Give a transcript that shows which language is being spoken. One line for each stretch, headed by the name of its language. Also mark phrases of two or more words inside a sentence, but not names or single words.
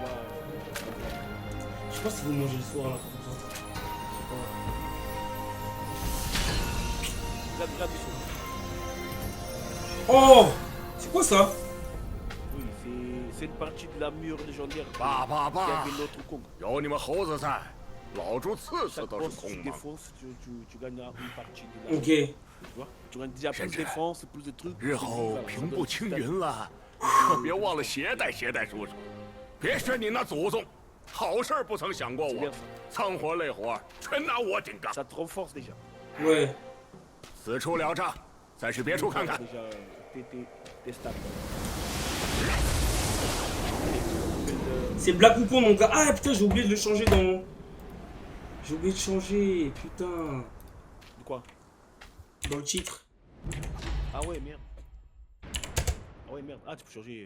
French: Je sais pas si vous mangez le soir là, comme ça. Regarde ici. Oh! C'est quoi ça? Oui, c'est une partie de la mur légendaire.
Chinese: 爸爸
French: Qui
Chinese: 爸
French: avait，l'autre con.
Chinese: 有你们猴子在，老猪次次
French: Chaque
Chinese: 都是
French: boss, tu
Chinese: 空吗？
French: défonces, tu gagneras une partie de la Ok. Tu vois? Tu gagnes déjà plus de Shenchen. défense, plus de trucs.
Chinese: 日
French: c'est
Chinese: 后
French: ça,
Chinese: 平
French: ça
Chinese: 步
French: donne
Chinese: 青
French: plus
Chinese: 云了，可别忘了携带叔叔。别学你那祖宗，好事儿不曾想过
French: C'est
Chinese: 我
French: bien，ça.
Chinese: 脏活累活全拿我顶缸。
French: Ça te renforce déjà. Ouais.
Chinese: 此处了账，再去别处看看。
French: Déjà, tes stats. C'est Black Wukong mon gars. Ah putain, j'ai oublié de le changer dans. J'ai oublié de changer, putain. De quoi? Dans le titre. Ah ouais, merde. Ah, tu peux changer.